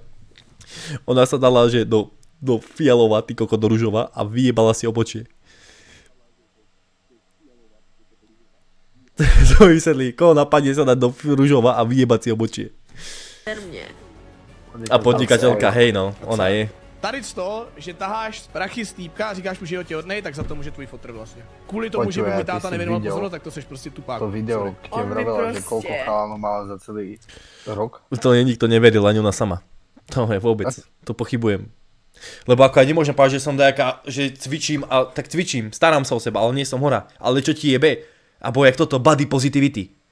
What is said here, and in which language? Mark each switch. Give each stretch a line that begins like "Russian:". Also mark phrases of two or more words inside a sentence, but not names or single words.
Slovak: Ona sa dala, že do fialová, ty koko, do ružova a vyjebala si obočie. To vysvetlí, koho napadne sa dať do ružova a vyjebať si obočie. A podnikateľka, hej no, ona je.
Czech: Tady z toho, že taháš prachy z týpka a říkáš mu, že je těhotnej, tak za to může tvůj fotr vlastně. Kvůli tomu, že by mu táta nevěnoval pozornost, tak to seš prostě tupák.
Slovak: To video, keď vravela, že koľko chalanov mala za celý rok. To nikto neveril, ani ona sama. To je vôbec, to pochybujem. Lebo ako ja nemôžem povedať, že som dajaká, že cvičím, tak cvičím, starám sa o seba, ale nie som hora. Ale čo ti jebe? Abo jak toto,
English: body positivity.